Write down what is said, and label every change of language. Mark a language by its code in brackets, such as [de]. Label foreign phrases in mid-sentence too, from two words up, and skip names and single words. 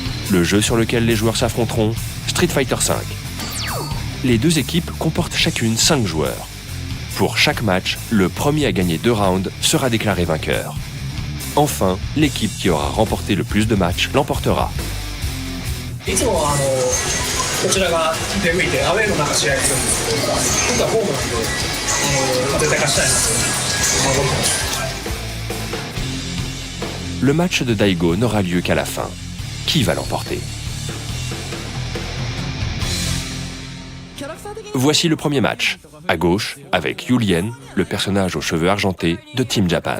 [fr] Le jeu sur lequel les joueurs s'affronteront, Street Fighter V. Les deux équipes comportent chacune 5 joueurs. Pour chaque match, le premier à gagner 2 rounds sera déclaré vainqueur. Enfin, l'équipe qui aura remporté le plus de matchs l'emportera. [ja] いつもこちらが出向いてアウェーの中試合するんですけど、今回ホームなんで絶対勝ちたいなと思ってます。 [fr] Le match de Daigo n'aura lieu qu'à la fin. Qui va l'emporter? Voici le premier match. À gauche, avec Yulien, le personnage aux cheveux argentés de Team Japan.